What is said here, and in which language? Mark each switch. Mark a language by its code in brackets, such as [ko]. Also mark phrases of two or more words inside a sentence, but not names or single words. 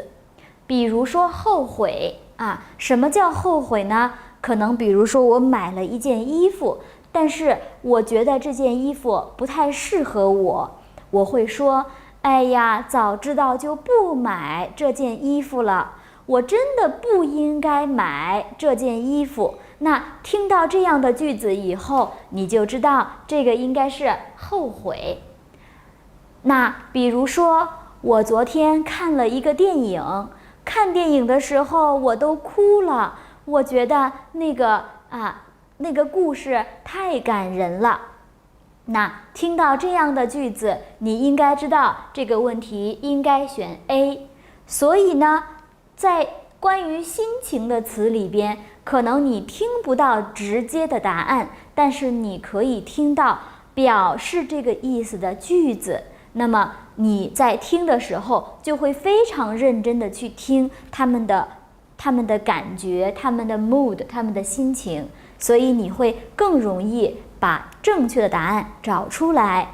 [zh] 比如說後悔什麼叫後悔呢？可能比如說我買了一件衣服，但是我覺得這件衣服不太適合我會說，哎呀，早知道就不買這件衣服了，我真的不應該買這件衣服。那聽到這樣的句子以後，你就知道這個應該是後悔。那比如說我昨天看了一個電影，看電影的時候我都哭了，我覺得那個故事太感人了。那聽到這樣的句子，你應該知道這個問題應該選 A。所以呢，在關於心情的詞裡邊，可能你聽不到直接的答案，但是你可以聽到表示這個意思的句子。那麼你在聽的時候，就會非常認真的去聽他們的感覺，他們的 mood， 他們的心情，所以你會更容易把正確的答案找出來。